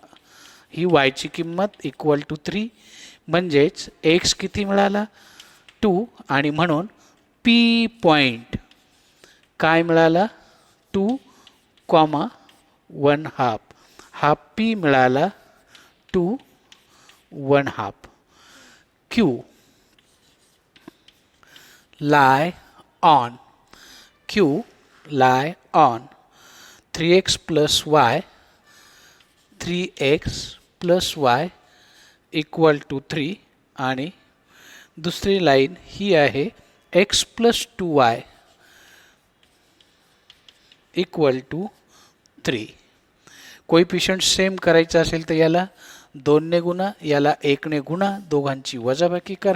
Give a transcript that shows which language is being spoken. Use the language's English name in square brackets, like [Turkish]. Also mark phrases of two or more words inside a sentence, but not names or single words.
[Marathi] ही y ची किंमत [English] equal to [Marathi] 3 म्हणजेच x किती मिळाला? 2 आणि म्हणून P पॉईंट काय मिळाला? 2, 1/2. हा P मिळाला 2, 1/2. [English] Q lie on Q lie on 3x plus y 3x plus y equal to 3 [Marathi] आणि दुसरी लाईन ही आहे [English] x plus 2y equal to 3. coefficient same [Marathi] करायचं असेल तर याला 2 ने गुणा, याला 1 ने गुणा, दोघांची वजाबाकी करा.